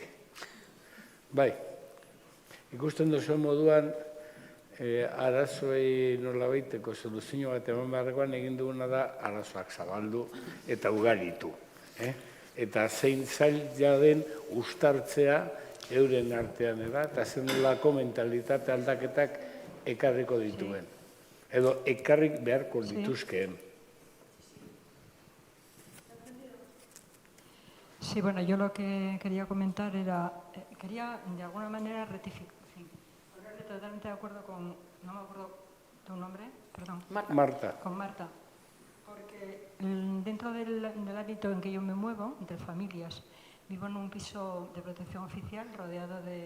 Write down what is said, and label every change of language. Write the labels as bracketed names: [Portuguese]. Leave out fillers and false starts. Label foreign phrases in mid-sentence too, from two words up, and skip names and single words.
[Basque] Bai, ikusten duzuen moduan, arazoei nolabaiteko soluzio bat eman beharrekoan egin duguna da arazoak zabaldu eta ugaritu. Eta zein zaila den uztartzea euren artean eta zen nolako mentalitate aldaketak ekarriko dituen. Edo ekarrik beharko dituzkeen. [Spanish] Sí, bueno, yo lo que quería comentar era, quería de alguna manera rectificar, ponerme totalmente de acuerdo con, no me acuerdo tu nombre, perdón. Marta. Con Marta, porque dentro del ámbito en que yo me muevo, entre familias, vivo en un piso de protección oficial rodeado de...